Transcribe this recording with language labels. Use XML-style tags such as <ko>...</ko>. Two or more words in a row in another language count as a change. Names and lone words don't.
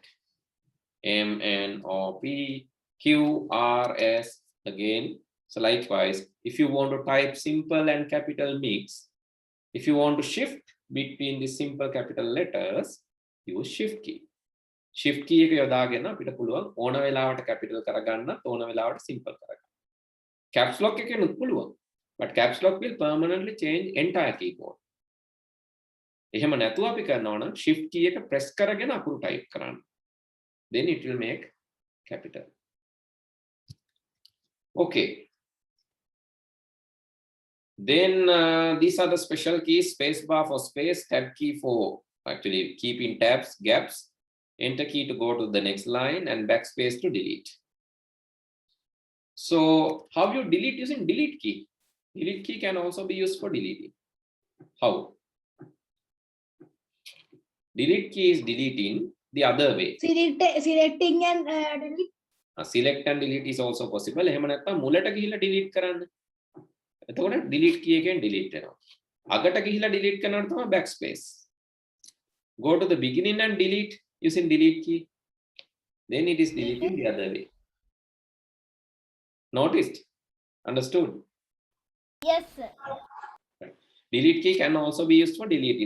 <en>M, N, O, P, Q, R, S, again. So likewise, if you want to type simple and capital mix, if you want to shift between the simple capital letters, use shift key. Shift key</en> <si>එක යොදාගෙන අපිට පුළුවන් ඕන වෙලාවට capital කරගන්න, ඕන වෙලාවට simple කරගන්න.</si> <en>Caps lock</en> <si>එකෙනුත් පුළුවන්.</si> <en>But caps lock will permanently change entire keyboard.</en> <si>එහෙම නැතුව අපි කරනවා නම්</si> <en>shift key</en> <si>එක press කරගෙන අකුරු type කරන්න.</si> <en>Then it will make capital. Okay. Then these are the special keys: space bar for space, tab key for actually keeping tabs, gaps, enter key to go to the next line, and backspace to delete. So how you delete using delete key? Delete key can also be used for deleting. How? Delete key is deleting the other way. Selecting and delete. Select and delete is also possible.</en> <si>එහෙම නැත්නම් මුලට ගිහිල්ලා delete කරන්න. එතකොට</si> <en>delete key</en> <si>එකෙන් delete වෙනවා. අගට ගිහිල්ලා delete කරනකොට තමයි backspace.</si> <en>Go to the beginning and delete using delete key. Then it is deleting the other way. Noticed? Understood? Yes, sir. Delete key can also be used for deleting.</en>